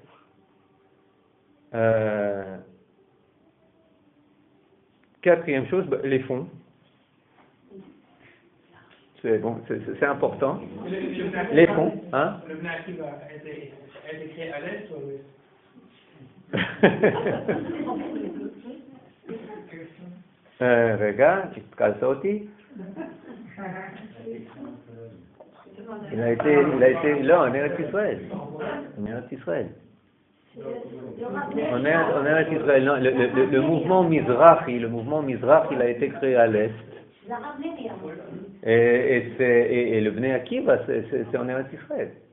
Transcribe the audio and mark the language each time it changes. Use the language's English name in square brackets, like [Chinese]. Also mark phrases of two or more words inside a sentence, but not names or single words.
[French] Quatrième chose, les fonds. C'est important. Les fonds, hein? Le Bnei Akiva a été créé à l'Est ou à l'Ouest? [Hebrew] רגע, התקלת אותי. [French] Il a été là en Eretz Israël. En Eretz Israël. En Eretz Israël. Non, le mouvement Mizrahi, il a été créé à l'Est. Et le Bnei Akiva, c'est en Eretz Israël.